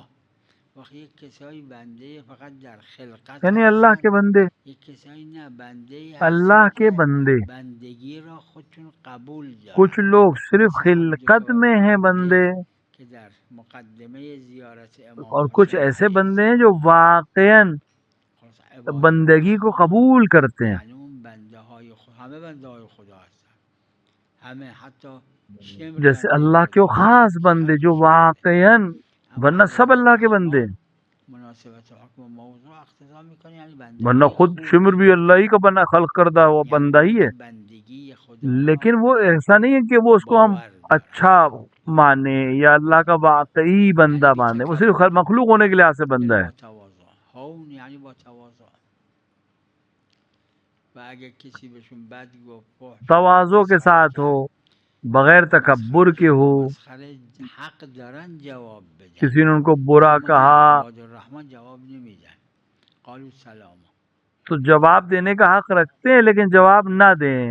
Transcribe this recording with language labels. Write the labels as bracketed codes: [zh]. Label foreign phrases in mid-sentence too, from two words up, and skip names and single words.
[fa] وقت یک کسایی بنده فقط در خلقت [ur] یعنی اللہ کے بندے، [fa] یک کسایی نه بنده [ur] اللہ کے بندے. [fa] بندگی را خودشون قبول دارن. [ur] کچھ لوگ صرف خلقت میں ہیں بندے، [fa] که در مقدمه زیارت امام [ur] اور کچھ ایسے بندے ہیں جو واقعاً بندگی کو قبول کرتے ہیں. [fa] یعنی اون بنده های خدا، همه بنده های خدا هستن، همه، حتی [ur] جیسے اللہ کے وہ خاص بندے جو واقعاً، ورنہ سب اللہ کے بندے، [fa] مناسبت حکم موضوع اقتضا میکنه یعنی [ur] ورنہ خود شمر بھی اللہ ہی کا بنا خلق کردہ ہوا بندہ ہی ہے. [fa] بندگی خدا، [ur] لیکن وہ ایسا نہیں ہے کہ وہ اس کو ہم اچھا مانے یا اللہ کا واقعی بندہ مانے، وہ صرف مخلوق ہونے کے لحاظ سے بندہ ہے. [fa] هون یعنی با تواضع. و اگر کسی بهشون بد گفت، [ur] تواضع کے ساتھ ہو، بغیر تکبر کے ہو. [fa] حق دارن جواب بدن. [ur] کسی نے ان کو برا کہا [ar] عباد الرحمن [fa] جواب نمیدن، [ar] قالوا سلام. [ur] تو جواب دینے کا حق رکھتے ہیں، لیکن جواب نہ دیں.